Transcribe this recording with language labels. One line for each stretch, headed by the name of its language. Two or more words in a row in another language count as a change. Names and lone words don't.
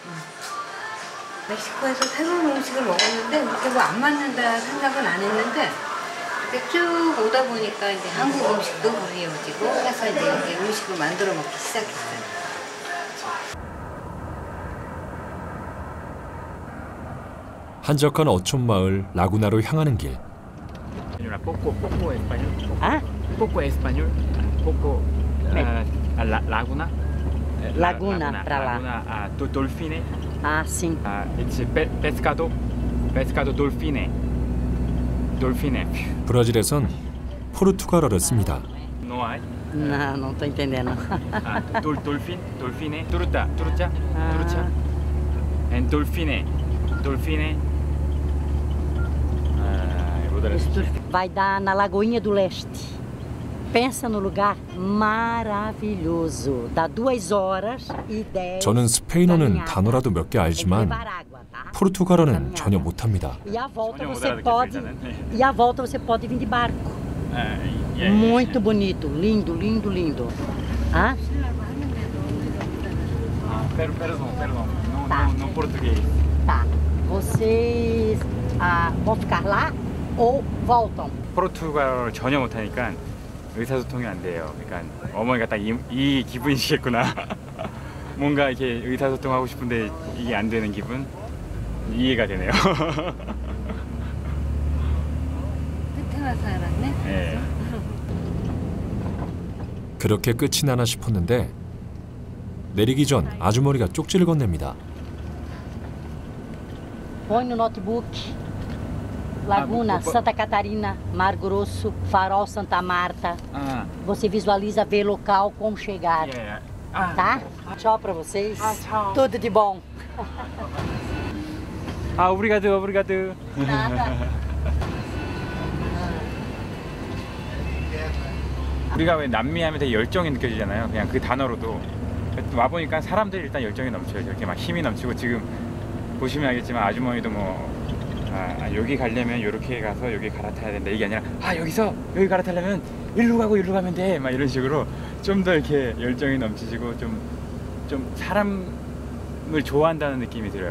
Korean: 멕시코에서 새로운 음식을 먹었는데 그렇게 뭐 안 맞는다 생각은 안 했는데 이렇게 쭉 오다 보니까 이제 한국 음식도 그리워지고 해서 이제 여기 음식을 만들어 먹기 시작했어요. 한적한 어촌 마을 라구나로 향하는 길.
Spanish: Poco español. ¿Ah? Poco español. Poco laguna.
Portuguese: Laguna, pra lá.
Spanish: Laguna, dolfine.
Portuguese: Ah, sim.
Spanish: It's pescado. Pescado dolfine. Dolfine.
Korean: 브라질에선 포르투갈어를 씁니다.
Spanish: No hay.
Portuguese: Não, não tô entendendo.
Spanish: Dolfine. Turucha. And dolfine.
Portuguese: Vai dar na Lagoinha do Leste. Pensa no lugar maravilhoso. Dá 2h10.
Korean: 저는 스페인어는 단어라도 몇 개 알지만 포르투갈어는 전혀 못합니다.
Portuguese: E à volta você pode vir de barco. Muito bonito, lindo. Ah? Perdão. Tá. No português. Tá. Vocês vão ficar lá ou voltam?
Korean: 포르투갈어를 전혀 못하니까 의사소통이 안 돼요. 그러니까 어머니가 딱 이 기분이시겠구나. 뭔가 이렇게 의사소통하고 싶은데 이게 안 되는 기분 이해가 되네요. 끝에 와서 알았네. 네. 그렇게 끝이 나나 싶었는데 내리기 전 아주머니가 쪽지를 건넵니다.
Portuguese: Põe no notebook. Laguna, Santa Catarina, Mar Grosso, Farol Santa Marta. Você visualiza, vê local, como chegar. Tá? Tchau pra vocês. tchau. Tudo de bom. 오브리가드. Nada.
Korean: 우리가 왜 남미 하면 되게 열정이 느껴지잖아요. 그냥 그 단어로도. 와보니까 사람들이 일단 열정이 넘쳐요. 이렇게 막 힘이 넘치고 지금 보시면 알겠지만 아주머니도 뭐 여기 가려면 이렇게 가서 여기 갈아타야 된다 이게 아니라 여기서 여기 갈아타려면 일로 가면 돼 막 이런 식으로 좀 더 이렇게 열정이 넘치시고 좀 사람을 좋아한다는 느낌이 들어요.